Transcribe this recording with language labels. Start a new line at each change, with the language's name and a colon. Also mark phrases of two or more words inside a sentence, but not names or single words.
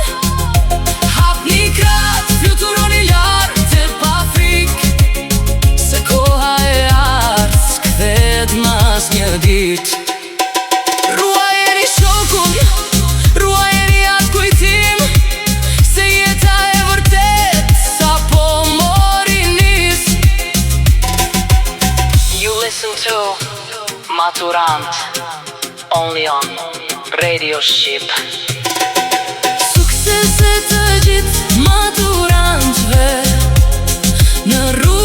Albanian: Hapni krah, fluturoni lart e pa frikë, se koha e ardh s'kthehet mas një ditë. Ruajeni shokun, ruajeni atë kujtim, se jeta e vërtet sapo mori nis.
English: You listen to Maturant, only on Radio Shqip.
Albanian: Suksese të gjithë maturantëve në